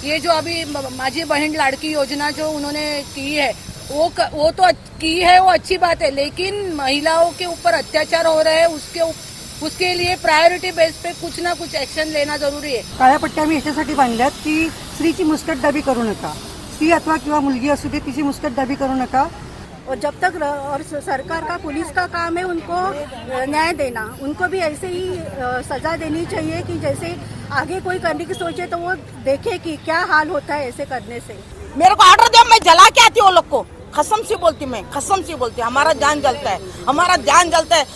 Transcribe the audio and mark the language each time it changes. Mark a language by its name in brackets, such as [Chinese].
[Hindi] ये जो अभी माझी बहन लाड़की योजना जो उन्होंने की है वो तो की है, वो अच्छी बात है, लेकिन महिलाओं के ऊपर अत्याचार हो रहे हैं उसके लिए प्रायोरिटी बेस पे कुछ ना कुछ एक्शन लेना जरूरी है। [Marathi] काळ्या पट्ट्या आम्ही याच्यासाठी बांधल्यात की स्त्रीची मुस्कटदाबी करू नका, स्त्री अथवा किंवा मुलगी असू दे तिची मुस्कटदाबी करू नका। [Hindi] और जब तक और सरकार का पुलिस का काम है उनको न्याय देना, उनको भी ऐसे ही सजा देनी चाहिए कि जैसे आगे कोई करने की सोचे तो वो देखे कि क्या हाल होता है ऐसे करने से। मेरे को ऑर्डर दो, मैं जला के आती हूँ लोग को, कसम से बोलती, मैं कसम से बोलती, हमारा जान जलता है, हमारा जान जलता है।